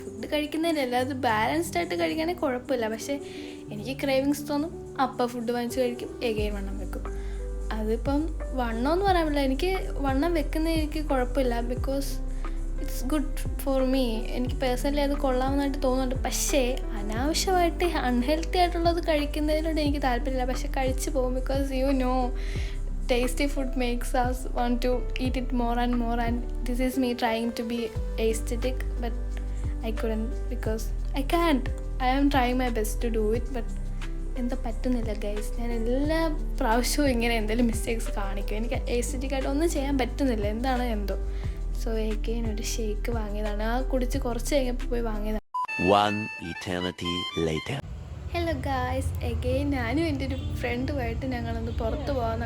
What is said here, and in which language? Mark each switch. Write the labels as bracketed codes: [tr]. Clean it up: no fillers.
[ml] Food കഴിക്കുന്നതിലല്ല, അത് balanced ആയിട്ട് കഴിക്കുകയാണെങ്കിൽ കുഴപ്പമില്ല. പക്ഷേ എനിക്ക് ക്രേവിങ്സ് തോന്നും, അപ്പം ഫുഡ് വാങ്ങിച്ച് കഴിക്കും, എഗെയിൻ വണ്ണം വെക്കും. അതിപ്പം വണ്ണമെന്ന് പറയാൻ പറ്റില്ല, എനിക്ക് വണ്ണം വെക്കുന്നത് എനിക്ക് കുഴപ്പമില്ല. [en] Because it's good for me. [ml] എനിക്ക് പേഴ്സണലി അത് കൊള്ളാമെന്നായിട്ട് തോന്നുന്നുണ്ട്. പക്ഷേ അനാവശ്യമായിട്ട് അൺഹെൽത്തി ആയിട്ടുള്ളത് കഴിക്കുന്നതിനോട് എനിക്ക് താല്പര്യമില്ല. പക്ഷേ കഴിച്ചു പോകും. [en] Because you know, tasty food makes us want to eat it more and more, and this is me trying to be aesthetic, but I couldn't because I can't. I am trying my best to do it, but [ml] എന്താ പറ്റുന്നില്ല guys. ഞാൻ എല്ലാ പ്രാവശ്യവും ഇങ്ങനെ എന്തെങ്കിലും mistakes കാണിക്കും. എനിക്ക് aesthetic ആയിട്ട് ഒന്നും ചെയ്യാൻ പറ്റുന്നില്ല, എന്താണ് എന്തോ. സോ എഗെയിൻ ഒരു ഷേക്ക് വാങ്ങിയതാണ്. ആ കുടിച്ച് കുറച്ച് കഴിഞ്ഞപ്പോൾ പോയി വാങ്ങിയതാണ്. [en] One eternity later. [ml] Hello guys, again ഞാനും എൻ്റെ ഒരു ഫ്രണ്ടുമായിട്ട് ഞങ്ങളൊന്ന് പുറത്ത് പോകാമെന്ന്.